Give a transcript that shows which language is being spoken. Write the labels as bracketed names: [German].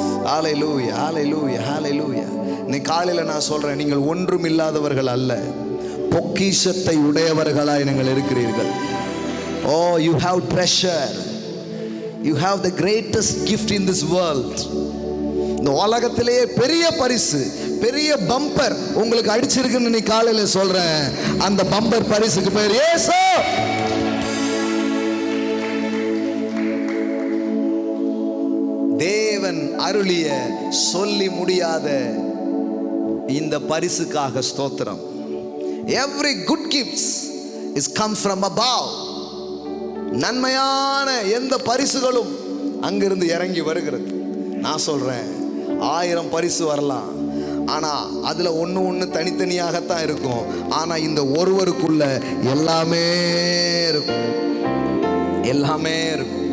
[Tamil] ஹல்லேலூயா, ஹல்லேலூயா, ஹல்லேலூயா. இன்னைக்கு காலையில் நான் சொல்றேன், நீங்கள் ஒன்றும் இல்லாதவர்கள் அல்ல, பொக்கிஷத்தை உடையவர்களாய் நீங்கள் இருக்கிறீர்கள். [English] Oh, you have treasure. You have the greatest gift in this world. [Tamil] இந்த உலகத்திலேயே பெரிய பரிசு, பெரிய பம்பர் உங்களுக்கு அடிச்சிருக்குன்னு இன்னைக்கு காலையில சொல்றேன். அந்த பம்பர் பரிசுக்கு பேர் இயேசு. தேவன் அருளிய சொல்லி முடியாத இந்த பரிசுக்காக ஸ்தோத்திரம். [English] Every good gifts is come from above. [Tamil] நன்மையான எந்த பரிசுகளும் அங்கிருந்து இறங்கி வருகிறது. நான் சொல்றேன், 1000 பரிசு வரலாம், ஆனா அதுல ஒண்ணு தனித்தனியாகத்தான் இருக்கும். ஆனா இந்த ஒருவருக்குள்ள எல்லாமே இருக்கும், எல்லாமே இருக்கும்.